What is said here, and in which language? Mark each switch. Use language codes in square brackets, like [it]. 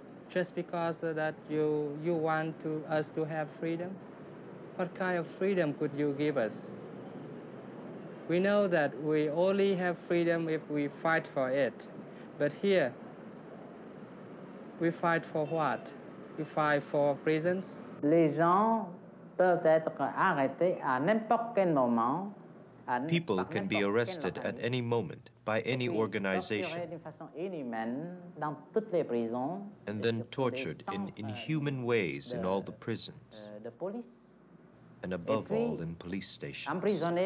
[en] Just because that you want us to have freedom? What kind of freedom could you give us? We know that we only have freedom if we fight for it. But here, we fight for what? We fight for prisons? [fr] Les gens peuvent être arrêtés à n'importe quel moment [en] People can be arrested at any moment by any organization and then tortured in inhuman ways in all the prisons, and above all in police stations.